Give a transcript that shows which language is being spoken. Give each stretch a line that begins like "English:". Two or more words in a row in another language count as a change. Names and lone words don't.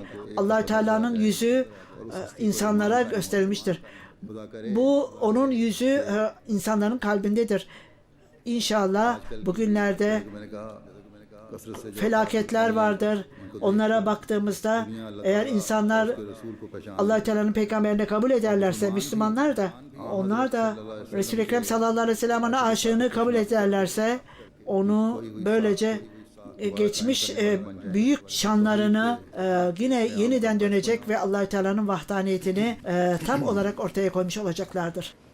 Turkish: Allah Teala'nın yüzü insanlara gösterilmiştir. Bu onun yüzü insanların kalbindedir. İnşallah bugünlerde
Urdu: میں نے کہا کثرت سے
Turkish: felaketler vardır. Onlara baktığımızda eğer insanlar
Urdu: رسول کو پہچان
Turkish: Allah Teala'nın peygamberini kabul ederlerse Müslümanlar da onlar da Resul-i Ekrem
Arabic: صلى الله عليه وسلم
Turkish: aşığını kabul ederlerse onu böylece geçmiş büyük şanlarını yine yeniden dönecek ve Allah Teala'nın vahdaniyetini tam olarak ortaya koymuş olacaklardır.